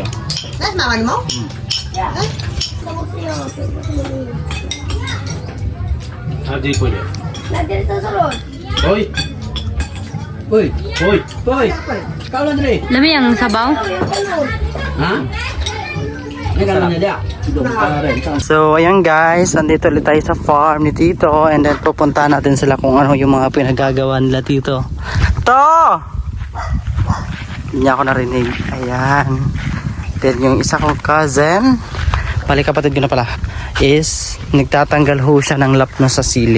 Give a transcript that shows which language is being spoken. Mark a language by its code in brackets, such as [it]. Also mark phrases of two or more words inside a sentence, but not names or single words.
[ceb] Nas mama mo? Adi ko dia. Hoy. Hoy. Hoy. Hoy. Kau lang dire. Lami ang sabaw. Ha? Ini kan dia. [tl] So ayan guys, andito ulit tayo sa farm ni Tito. [en] And then [tl] pupunta natin sila kung ano yung mga pinagagawa nila Tito. To! Hindi niya ako narinig. Ayan. Then yung isa kong cousin, bali kapatid ko na pala, is nagtatanggal ho siya ng lapno sa sili.